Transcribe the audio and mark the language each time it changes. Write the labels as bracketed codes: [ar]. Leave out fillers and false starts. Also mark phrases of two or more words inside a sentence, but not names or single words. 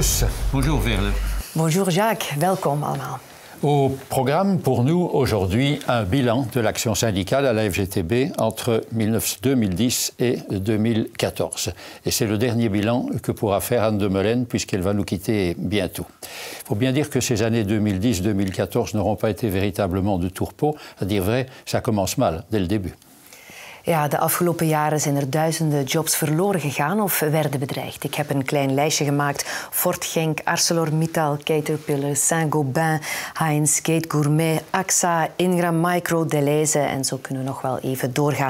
[fr] Bonjour Veerle. Bonjour Jacques, [nl] welkom allemaal. [fr] Au programme pour nous aujourd'hui un bilan de l'action syndicale à la FGTB entre 2010 et 2014. Et c'est le dernier bilan que pourra faire Anne de Meulen puisqu'elle va nous quitter bientôt. Il faut bien dire que ces années 2010-2014 n'auront pas été véritablement de tourpeau. À dire vrai, ça commence mal dès le début. [nl] Ja, de afgelopen jaren zijn er duizenden jobs verloren gegaan of werden bedreigd. Ik heb een klein lijstje gemaakt. Ford Genk, ArcelorMittal, Caterpillar, Saint-Gobain, Heinz, Gate Gourmet, AXA, Ingram Micro, Deleuze en zo kunnen we nog wel even doorgaan.